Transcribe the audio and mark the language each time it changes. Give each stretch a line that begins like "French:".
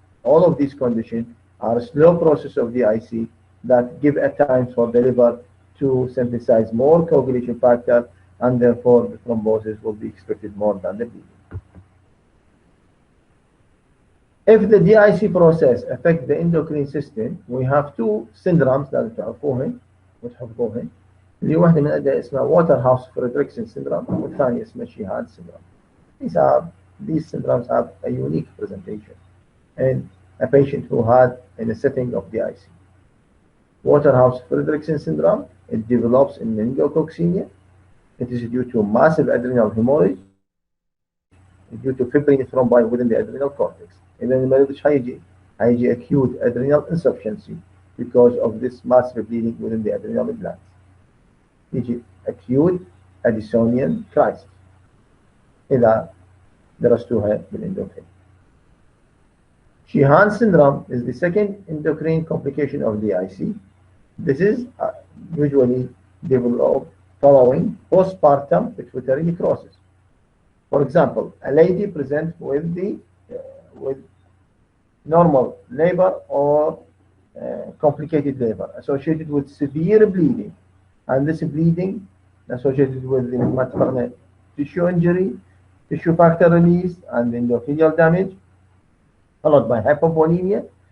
English: All of these conditions are a slow process of DIC that give at times for the liver to synthesize more coagulation factor, and therefore the thrombosis will be expected more than the bleeding. If the DIC process affects the endocrine system, we have two syndromes
Arabic: لازم تعرفوهن وتحفظوهن. اللي واحدة من عندها اسمها Waterhouse Friderichsen syndrome والثانية اسمها Sheehan syndrome.
English: These syndromes have a unique presentation in a patient who had in a setting of DIC. Waterhouse Friderichsen syndrome, it develops in meningococcemia. It is due to massive adrenal hemorrhage due to fibrin thrombi within the adrenal cortex. And then the acute adrenal insufficiency because of this massive bleeding within the adrenal glands.
Arabic: يجي
English: acute Addisonian crisis
Arabic: إذا درستوها بالإندوكرين.
English: Sheehan syndrome is the second endocrine complication of DIC. This is usually developed following postpartum pituitary necrosis. For example, a lady presents with normal labor or complicated labor associated with severe bleeding, and this bleeding associated with the tissue injury, tissue factor release, and endothelial damage, followed by hypovolemia.